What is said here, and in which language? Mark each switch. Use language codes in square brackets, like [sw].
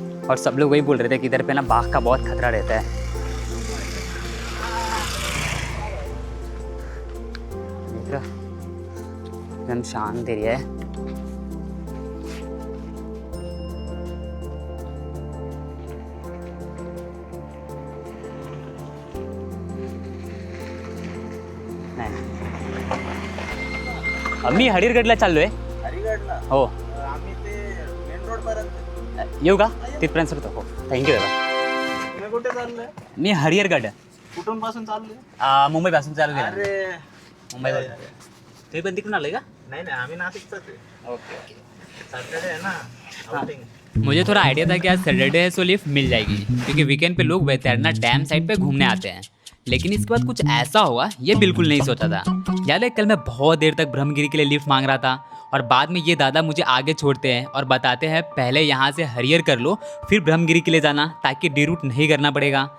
[hi] और सब लोग वही बोल रहे थे कि इधर पे ना बाघ का बहुत खतरा रहता है एकदम शांत एरिया है [mr] मी हरिहरगडला चाललोय हरिहरगडला हो आम्ही ते मेन रोड पर्यंत येऊ का तिथपर्यंत सोडतो हो थँक्यू दादा तुम्ही कुठे चाललंय मी हरिहरगड कुठून पासून चाललोय मुंबईपासून चालू केलं अरे मुंबईवर तुम्ही पण तिकडून आले का नाही आम्ही नाशिकचाच आहे ओके सॅटर्डे आहे ना आउटिंग [hi] मुझे थोड़ा आइडिया था कि आज सैटरडे है सो लिफ्ट मिल जाएगी क्योंकि वीकेंड पे लोग वैतरना डैम साइड पे घूमने आते हैं लेकिन इसके बाद कुछ ऐसा होगा ये बिल्कुल नहीं सोचा था। याद है कल मैं बहुत देर तक ब्रह्मगिरी के लिए लिफ्ट मांग रहा था और बाद में ये दादा मुझे आगे छोड़ते हैं और बताते हैं पहले यहाँ से हरिहर कर लो फिर ब्रह्मगिरी के लिए जाना ताकि डीरूट नहीं करना पड़ेगा।